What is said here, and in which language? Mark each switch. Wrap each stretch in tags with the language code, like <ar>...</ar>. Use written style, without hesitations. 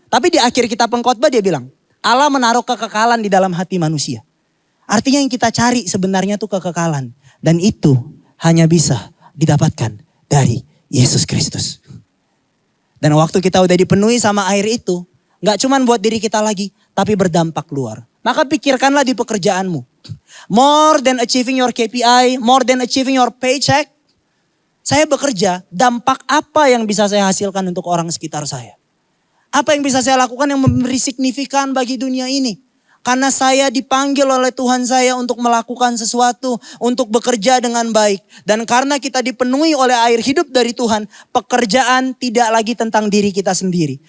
<id>Tapi di akhir kitab pengkhotbah dia bilang. Allah menaruh kekekalan di dalam hati manusia. Artinya yang kita cari sebenarnya tuh kekekalan. Dan itu hanya bisa didapatkan dari Yesus Kristus. Dan waktu kita udah dipenuhi sama air itu. Gak cuman buat diri kita lagi. Tapi berdampak luar. Maka pikirkanlah di pekerjaanmu.</id> <en>More than achieving your KPI, more than achieving your paycheck.</en> <id>Saya bekerja, dampak apa yang bisa saya hasilkan untuk orang sekitar saya? Apa yang bisa saya lakukan yang memberi signifikan bagi dunia ini? Karena saya dipanggil oleh Tuhan saya untuk melakukan sesuatu, untuk bekerja dengan baik. Dan karena kita dipenuhi oleh air hidup dari Tuhan, pekerjaan tidak lagi tentang diri kita sendiri.</id>